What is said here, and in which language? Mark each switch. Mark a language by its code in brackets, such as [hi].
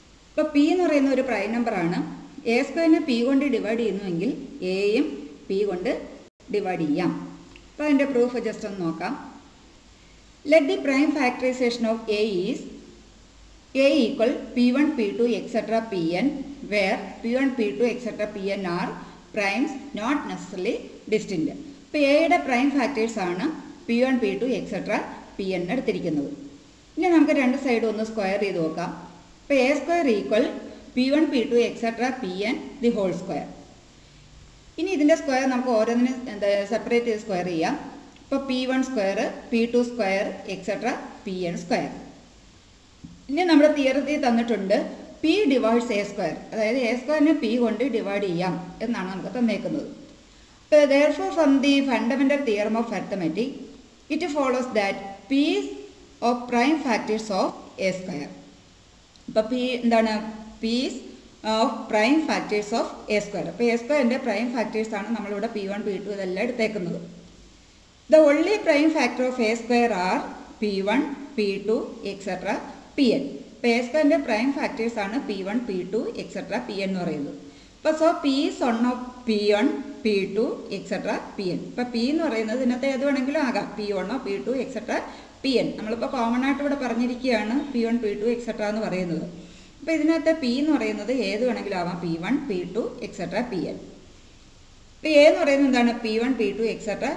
[ml] ഇപ്പോൾ P എന്ന് പറയുന്ന ഒരു പ്രൈം നമ്പറാണ്. എ സ്ക്വയറിനെ P കൊണ്ട് ഡിവൈഡ് ചെയ്യുന്നുവെങ്കിൽ എയും P കൊണ്ട് ഡിവൈഡ് ചെയ്യാം. അപ്പോൾ അതിൻ്റെ പ്രൂഫ് ജസ്റ്റ് ഒന്ന് നോക്കാം. [en] Let the prime factorisation of a is a equal P1, P2, etc. Pn, where P1, P2, etc. Pn are primes not necessarily distinct. [ml] ഇപ്പോൾ എയുടെ പ്രൈം ഫാക്ടേഴ്സ് ആണ് P1, P2, etc. Pn എടുത്തിരിക്കുന്നത്. ഇനി നമുക്ക് രണ്ട് സൈഡും ഒന്ന് സ്ക്വയർ ചെയ്ത് നോക്കാം. ഇപ്പോൾ A square equal P1, P2, etc. Pn the whole square. ഇനി ഇതിൻ്റെ സ്ക്വയർ നമുക്ക് ഓരോന്നിനും സെപ്പറേറ്റ് ചെയ്ത് സ്ക്വയർ ചെയ്യാം. ഇപ്പോൾ P1 square, P2 square, etc. Pn square. ഇനി നമ്മുടെ തിയറത്തിൽ തന്നിട്ടുണ്ട് P ഡിവൈഡ്സ് എ സ്ക്വയർ, അതായത് എ സ്ക്വയറിനെ P കൊണ്ട് ഡിവൈഡ് ചെയ്യാം എന്നാണ് നമുക്ക് തന്നേക്കുന്നത്. [en] അപ്പോൾ therefore from the fundamental theorem of arithmetic it follows that P is of prime factors of a square. [ml] അപ്പോൾ P എന്താണ്? [en] P is of prime factors of a square. [ml] അപ്പോൾ A സ്ക്വയറിൻ്റെ prime ഫാക്ടേഴ്സാണ് നമ്മളിവിടെ P1, P2 ഇതെല്ലാം എടുത്തേക്കുന്നത്. [en] The only prime factor of a square are P1, P2, etc. Pn. [ml] ഇപ്പോൾ A സ്ക്വയറിൻ്റെ prime factors ആണ് P1, P2, etc. Pn എന്ന് പറയുന്നത്. [en] അപ്പോൾ so P is one of P1, P2, etc. Pn. [ml] ഇപ്പോൾ P എന്ന് പറയുന്നത് ഇതിനകത്ത് ഏത് വേണമെങ്കിലും ആകാം. P1, P2, etc. Pn. നമ്മളിപ്പോൾ കോമൺ ആയിട്ട് ഇവിടെ പറഞ്ഞിരിക്കുകയാണ് P1, P2, etc. എന്ന് പറയുന്നത്. അപ്പോൾ ഇതിനകത്ത് P എന്ന് പറയുന്നത് ഏത് വേണമെങ്കിലും ആവാം. P1, P2, etc. Pn. ഇപ്പോൾ എ എന്ന് പറയുന്നത് എന്താണ്? P1, P2, etc.